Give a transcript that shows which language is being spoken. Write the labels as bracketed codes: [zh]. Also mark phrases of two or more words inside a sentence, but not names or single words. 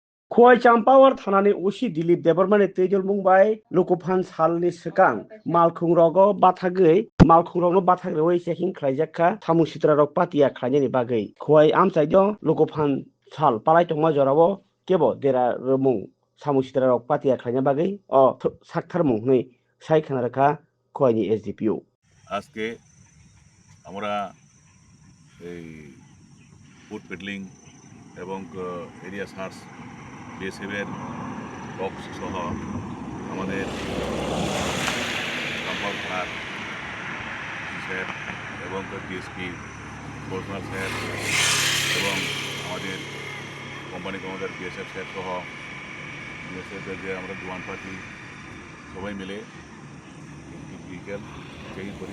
[trp] खय चाम्पावर थानानै उसि दिलीप देबरमानि तैजल मुंबाय लुकुफान सालनि सिगां मालखुंरगो बाथागै मालखुंरगनो बाथाग्रेवै चेकिं खालायजाखा थामु सित्रा पातिया खालायनायनि बागै खय आमसाइदो लुकुफान साल पालाय तंमा जरावो केबो देरा रमुं सामु सित्रा पातिया खालायनाय बागै साकथारमुं नै सायखानारखा खयनि एसडिपिओ [bn] আজকে আমরা এই [en] food peddling [bn] এবং [en] area search [bn] বিএসএফের বক্স সহ আমাদের কম্পাউন্ড থানার স্যার এবং ডিএসপি পরিচালক স্যার এবং আমাদের [en] company commander [bn] বিএসএফ স্যার সহ বিএসএফের যে আমরা জওয়ান পার্টি সবাই মিলে একটি [en] vehicle checking [bn] করি।